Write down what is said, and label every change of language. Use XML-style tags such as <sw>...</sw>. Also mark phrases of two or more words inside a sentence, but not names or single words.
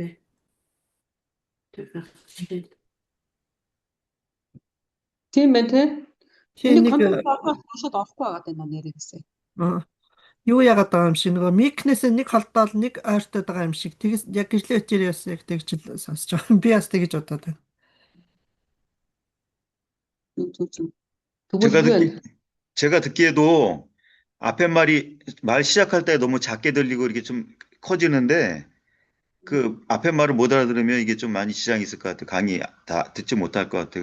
<mn>Тийм байна тий. Тийм Энийг нэг контрол аваад орохгүй байгаа даа нэрээ гэсэн. юу яагаад байгаа юм шиг нөгөө микнээс нэг холдоод нэг ойртоод байгаа юм шиг тэгээс яг гэрлээ өчрөө бас яг тэгж л сонсож байгаа. Би бас тэгж бодоод байна.</mn> <ko>제가 듣기에도 앞에 말 시작할 때 너무 작게 들리고 이렇게 좀 커지는데 그 앞에 말을 못 알아들으면 이게 좀 많이 지장이 있을 것 같아요. 강의 다 듣지 못할 것 같아요.</ko>